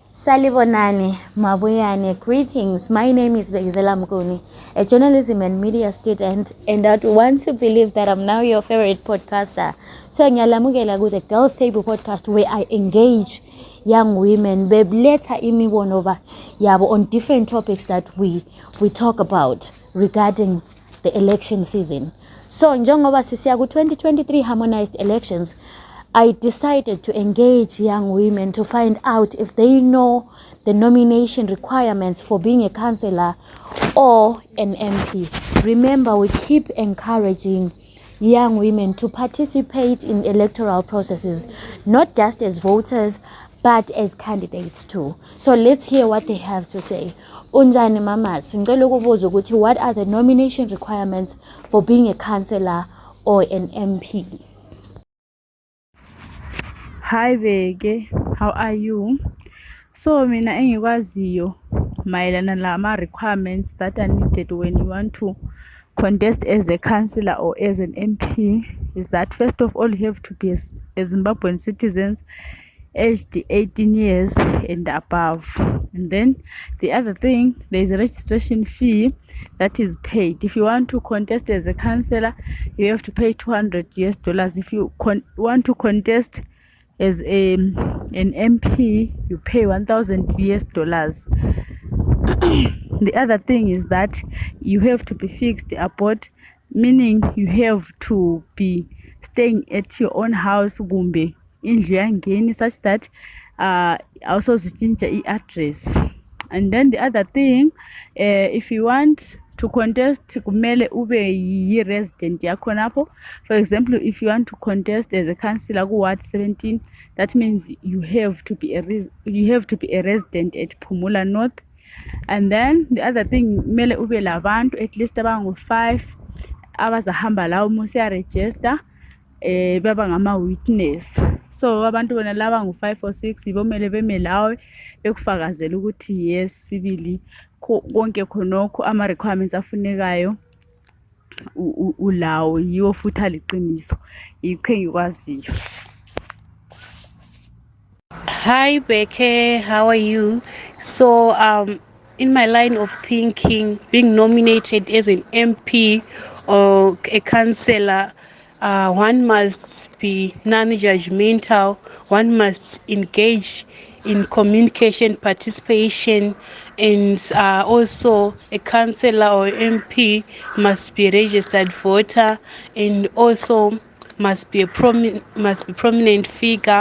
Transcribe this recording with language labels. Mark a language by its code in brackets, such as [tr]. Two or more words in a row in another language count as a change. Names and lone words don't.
[nd] Salibonani, Mabuyane, [en] greetings. My name is Bekezela Mguni, a journalism and media student, and I want to believe that I'm now your favorite podcaster. So, ngiyalamukela with the Girls Table podcast where I engage young women, [nd] beletha imibono yabo [en] on different topics that we talk about regarding the election season. So, [nd] njengoba sisiya ku 2023 [en] harmonized elections, I decided to engage young women to find out if they know the nomination requirements for being a councillor or an MP. Remember, we keep encouraging young women to participate in electoral processes, not just as voters, but as candidates too. So let's hear what they have to say. [nd] Unjani mamas, ngicela ukubuza ukuthi [en] what are the nomination requirements for being a councillor or an MP? Hi Beke, how are you? So [nd] mina engikwaziyo mayelana lama [en] requirements that are needed when you want to contest as a councillor or as an MP is that first of all you have to be a Zimbabwean citizens aged 18 years and above. And then the other thing, there is a registration fee that is paid. If you want to contest as a councillor, you have to pay $200. If you want to contest as an MP, you pay $1,000. The other thing is that you have to be fixed abroad, meaning you have to be staying at your own house [nd] kumbe indlu yangeni, [en] such that also [nd] zichinja i-address. [en] And then the other thing, if you want to contest [nd] kumele ube yi-resident yakho lapho. [en] For example, if you want to contest as a councillor ku Ward 17, that means you have to be a resident at Phumula North. And then the other thing, [nd] kumele ube labantu [en] at least [nd] abangu-5 abazahamba lawo musa register baba ngama-witness. So abantu bona laba ngu-5 or 6 ibomele beme lawe bekufakazela ukuthi yes sibili konke khonokho ama-requirements afunekayo ulawo, yiwo futhi aliqiniso. Yikho engikwaziyo. [en] Hi Beke, how are you? So in my line of thinking, being nominated as an MP or a councillor, one must be non-judgmental, one must engage in communication, participation, and also a councillor or MP must be a registered voter, and also must be prominent figure.